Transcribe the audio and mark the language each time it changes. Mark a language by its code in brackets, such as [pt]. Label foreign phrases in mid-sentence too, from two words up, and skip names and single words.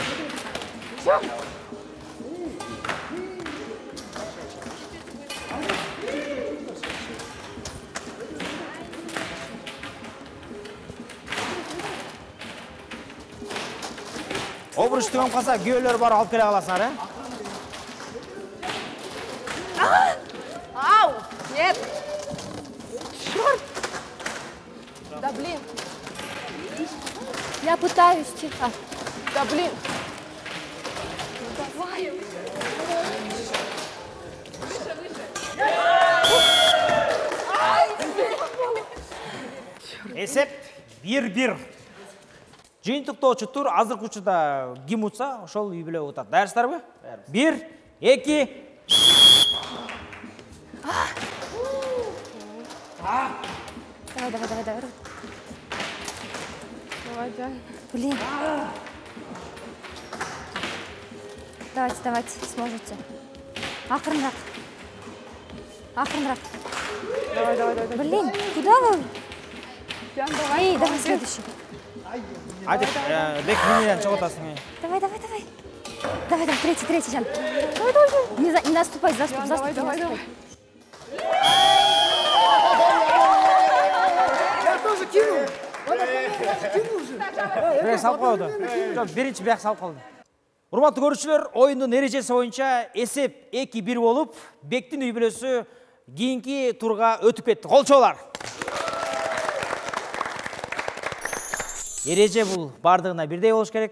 [ky] Обруч түгөн калса, күйөөлөр бар алып келе каласыңар, [ru] Ау! Нет! Черт! Да блин! Я пытаюсь, тихо. Да блин! Давай! [ky] Эсеп 1-1. Жыйынтыктоочу тур азыркы учурда ким утса, ошол үй бүлө утат. Даярсыздарбы? 1, 2. [ru] Давай. Давай, Жан. Блин. Давайте, сможете. [ky] Акырынраак. [ru] Давай. Блин, куда вы? Жан, давай. Давай следующий. [ky] Айдик, Бек менен чыгып атасың. [ru] Давай. Давай, третий, Жан. Давай. Не наступай, заступ. Давай. Я тоже кину. [ky] Бирок салып койду. Жок, биринчи бияк салып калды. Урматтуу көрүүчүлөр, оюндун эрежеси боюнча эсеп 2-1 болуп, Бектин үй бүлөсү кийинки турга өтүп кетти. Кол чоолар. Эреже бул бардыгына бирдей болуш керек.